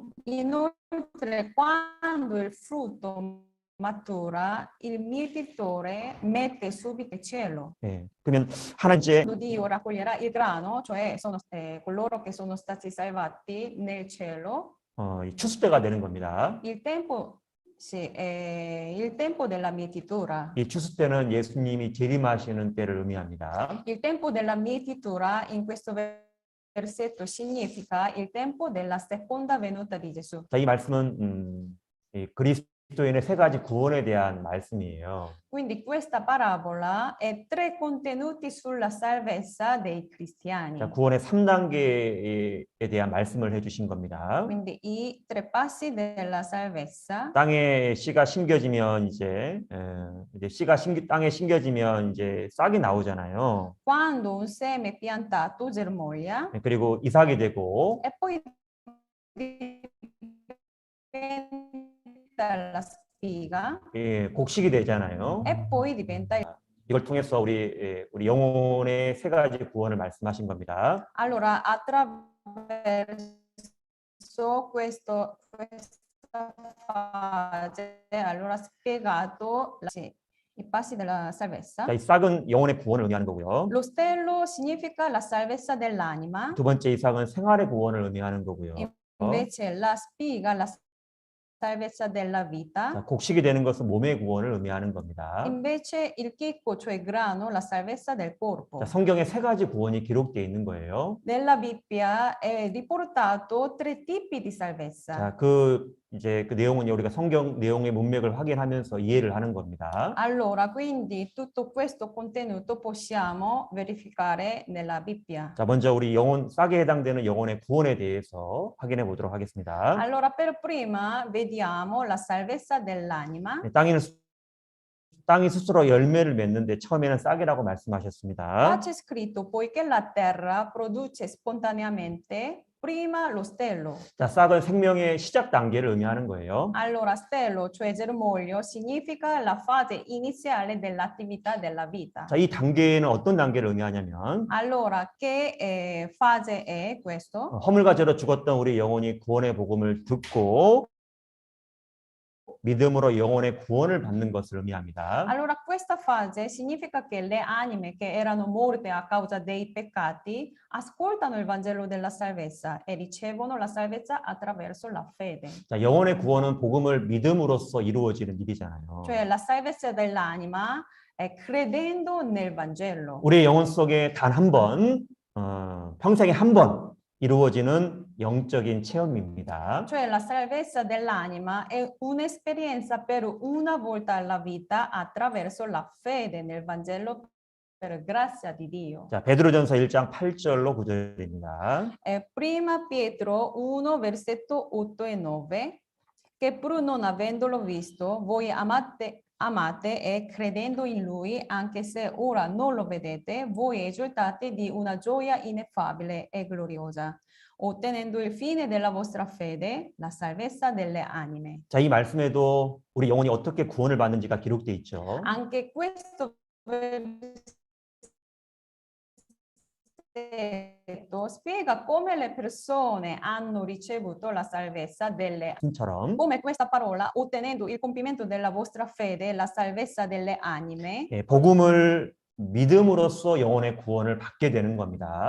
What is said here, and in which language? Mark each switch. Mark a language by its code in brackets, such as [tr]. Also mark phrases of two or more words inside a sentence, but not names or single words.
[it] Inoltre, quando il frutto matura, il mietitore mette subito il cielo. [ko] 예, 그러면 하나님의 [it] Quando Dio raccoglierà il grano, cioè coloro che sono stati salvati nel cielo, [ko] 이 추수 때가 되는 겁니다. [it] il tempo, sì, è il tempo della mietitura. [ko] 이 추수 때는 예수님이 재림하시는 때를 의미합니다. [it] Il tempo della mietitura in questo versetto significa il tempo della seconda venuta di Gesù. [ko] 자, 이 말씀은 이 그리스도인의 세 가지 구원에 대한 말씀이에요. [it] Quindi questa parabola è tre contenuti sulla salvezza dei cristiani. [ko] 자, 구원의 3단계에 대한 말씀을 해주신 겁니다. [it] Quindi i tre passi della salvezza. [ko] 땅에 씨가 심겨지면 이제 씨가 땅에 심겨지면 이제 싹이 나오잖아요. [it] Quando un seme piantato germoglia [ko] 그리고 이삭이 되고 [it] e poi diventa la spiga [ko] 예, 곡식이 되잖아요. [it] e poi diventa [ko] 이걸 통해서 우리 영혼의 세 가지 구원을 말씀하신 겁니다. [it] allora attraverso questa fase allora ha spiegato i passi della salvezza. [ko] 자, 이 싹은 영혼의 구원을 의미하는 거고요. [it] Lo stello significa la salvezza dell'anima. [ko] 두 번째 이삭은 생활의 구원을 의미하는 거고요. [it] Invece la spiga la salvezza della vita. [ko] 자, 곡식이 되는 것은 몸의 구원을 의미하는 겁니다. [it] Invece il chicco, cioè grano, la salvezza del corpo. [ko] 자, 성경에 세 가지 구원이 기록되어 있는 거예요. [it] Nella Bibbia è riportato tre tipi di salvezza. [ko] 자, 그 내용은 우리가 성경 내용의 문맥을 확인하면서 이해를 하는 겁니다. [it] Allora, quindi tutto questo contenuto possiamo verificare nella Bibbia. [ko] 자, 먼저 우리 싹에 해당되는 영혼의 구원에 대해서 확인해 보도록 하겠습니다. [it] Allora, per prima vediamo la salvezza dell'anima. [ko] 땅이 스스로 열매를 맺는데 처음에는 싹이라고 말씀하셨습니다. [it] Qua c'è scritto poiché la terra produce spontaneamente prima lo stello. [ko] 자, 싹은 생명의 시작 단계를 의미하는 거예요. [it] Allora, stello, cioè germoglio, significa la fase iniziale dell'attività della vita. [ko] 자, 이 단계는 어떤 단계를 의미하냐면 [it] Allora, che fase è questo? [ko] 허물과 죄로 죽었던 우리 영혼이 구원의 복음을 듣고 믿음으로 영혼의 구원을 받는 것을 의미합니다. [it] Allora, questa fase significa che le anime che erano morte a causa dei peccati ascoltano il Vangelo della salvezza e ricevono la salvezza attraverso la fede. [ko] 자, 영혼의 구원은 복음을 믿음으로써 이루어지는 일이잖아요. [it] Cioè la salvezza dell'anima è credendo nel Vangelo. [ko] 우리의 영혼 속에 단 한 번, 평생에 한 번 이루어지는 영적인 체험입니다. [it] Cioè la salvezza dell'anima è un'esperienza per una volta alla vita attraverso la fede nel Vangelo per grazia di Dio. [ko] 자, 베드로전서 1장 8절로 9절입니다. [it] Prima Pietro 1, versetto 8 e 9, che pur non avendolo visto, voi amate e credendo in lui, anche se ora non lo vedete, voi esultate di una gioia ineffabile e gloriosa, ottenendo il fine della vostra fede, la salvezza delle anime. [ko] 자, 이 말씀에도 우리 영혼이 어떻게 구원을 받는지가 기록되어 있죠. [it] Anche questo versetto spiega come le persone hanno ricevuto la salvezza delle [ko] 처럼 [it] come questa parola, ottenendo il compimento della vostra fede, la salvezza delle anime, [ko] 예, 복음을 믿음으로써 영혼의 구원을 받게 되는 겁니다.